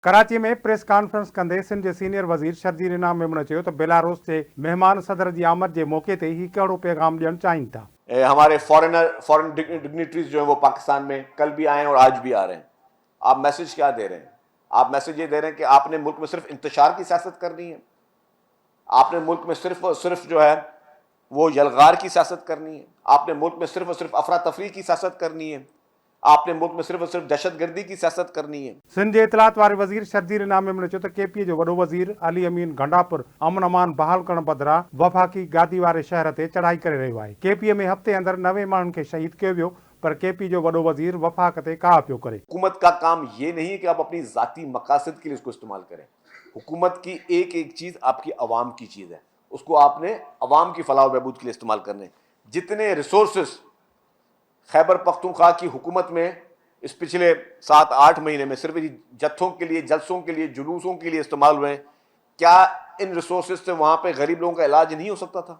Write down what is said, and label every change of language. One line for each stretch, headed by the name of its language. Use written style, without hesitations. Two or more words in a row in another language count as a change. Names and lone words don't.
Sindhi: कराची में
English: press conference
Sindhi: कंदे सिंध के सीनियर वजीर शर्जील इनाम मेमन चयो तो बेलारूस से मेहमान सदर की आमद के मौके ते ही कड़ो पैगाम ॾियणु चाहिनि था।
Urdu: ہمارے
English: foreign dignitaries
Urdu: جو ہے وہ پاکستان میں کل بھی آئے ہیں اور آج بھی آ رہے ہیں. آپ میسج کیا دے رہے ہیں? آپ میسج یہ دے رہے ہیں کہ آپ نے ملک میں صرف انتشار کی سیاست کرنی ہے، آپ نے ملک میں صرف اور صرف جو ہے وہ یلغار کی سیاست کرنی ہے، آپ نے ملک میں صرف اور صرف افرا تفری کی سیاست کرنی ہے، آپ نے ملک میں صرف اور صرف دہشت گردی کی سیاست کرنی ہے.
Sindhi: सिंध के इतलात वारे वजीर शर्जील इनाम मेमन चयो तो केपीए जो वडो वजीर अली अमीन घंडापुर अमन अमान बहाल करण बदिरां वफाकी गादी वारे शहर ते चढ़ाई करे रहियो आहे। केपीए में हफ़्ते अंदर 9 माण्हुनि खे शहीद कयो वियो, पर केपी जो वडो वजीर वफाक ते का पियो करे।
Urdu: حکومت کا کام یہ نہیں ہے کہ آپ اپنی ذاتی مقاصد کے لیے اس کو استعمال کریں. حکومت کی ایک ایک چیز آپ کی عوام کی چیز ہے، اس کو آپ نے عوام کی فلاح بہبود کے لیے استعمال کرنے. جتنے ریسورسز خیبر پختونخوا کی حکومت میں اس پچھلے 7-8 مہینے میں صرف جتھوں کے لیے، جلسوں کے لیے، جلوسوں کے لیے استعمال ہوئے، کیا ان ریسورسز سے وہاں پہ غریب لوگوں کا علاج نہیں ہو سکتا تھا?